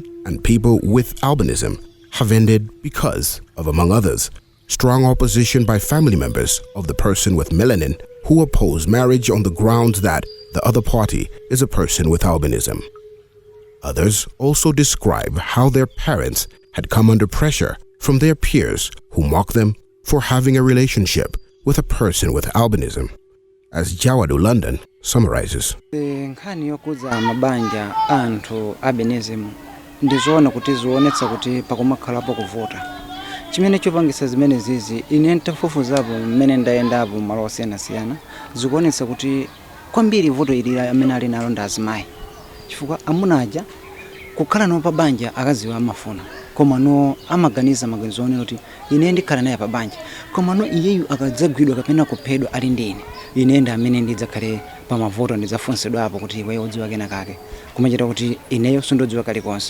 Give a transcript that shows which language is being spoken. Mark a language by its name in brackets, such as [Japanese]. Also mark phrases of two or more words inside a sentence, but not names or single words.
[English] and people with albinism have ended because of, among others, strong opposition by family members of the person with melanin who oppose marriage on the grounds that the other party is a person with albinism. Others also describe how their parents had come under pressure from their peers who mock them for having a relationship with a person with albinism. As Jawadu London summarizes. [Nyanja] Nkhani yokuza mabanja anthu albinism ndizoona kuti zionetsa kuti pakumakhalapo kuvuta chimene chopangisa zimene zizi ine ntafufuzapo mmene ndayendapo malo osiyanasiyana zikuonetsa kuti kwambiri vuto ili amene ali nalo ndi azimayi, chifukwa amuna aja kukhala nawo pa banja akaziwa amafuna, komano amaganiza maganizo onena kuti ine ndikhala naye pa banja, komano iyeyu akadzagwidwa kapena kuphedwa ali ndi ine ndi amene ndidzakhale pa mavuto ndidzafunsidwa apo kuti iweyo udziwa kena kake, kumachita kuti ineyo sindodziwa kalikonse.